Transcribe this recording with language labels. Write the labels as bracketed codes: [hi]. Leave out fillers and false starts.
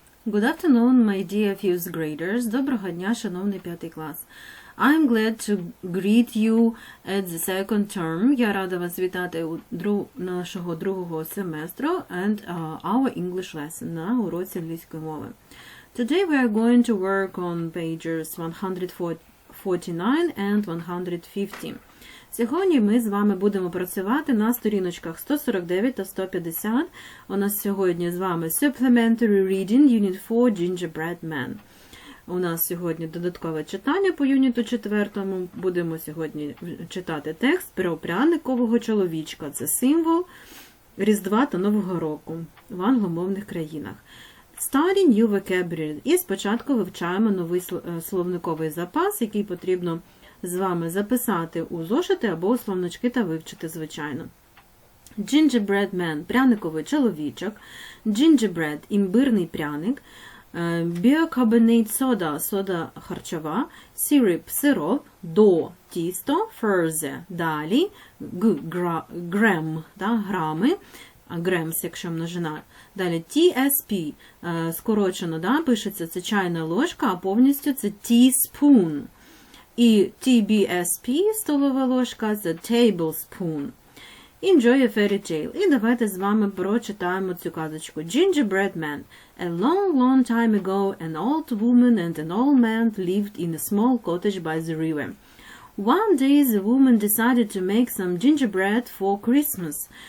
[en] Good afternoon, my dear fifth graders. [uk] Доброго дня, шановний 5 клас. [en] I'm glad to greet you at the second term. [uk] Я рада вас вітати у нашого другого семестру [en] and our English lesson, [uk] на уроці англійської мови. [en] Today we are going to work on pages 149 and 150. [uk] Сьогодні ми з вами будемо працювати на сторіночках 149 та 150. У нас сьогодні з вами [en] Supplementary Reading, Unit 4, Gingerbread Man. [uk] У нас сьогодні додаткове читання по юніту 4. Будемо сьогодні читати текст про пряникового чоловічка. Це символ Різдва та Нового року в англомовних країнах. [en] Study new vocabulary. [uk] І спочатку вивчаємо новий словниковий запас, який потрібно з вами записати у зошити або у словнички та вивчити, звичайно. Gingerbread man – пряниковий чоловічок. Gingerbread – імбирний пряник. Bicarbonate soda – сода харчова. Syrup – сироп. Dough – тісто. Further – далі. Gram – грами. Grams, якщо множина. Далі TSP – скорочено, пишеться це чайна ложка, а повністю це teaspoon. І TBSP, столова ложка, це tablespoon. [en] Enjoy a fairy tale. [uk] І давайте з вами прочитаємо цю казочку. [en] Gingerbread man. A long, long time ago, an old woman and an old man lived in a small cottage by the river. One day the woman decided to make some gingerbread for Christmas.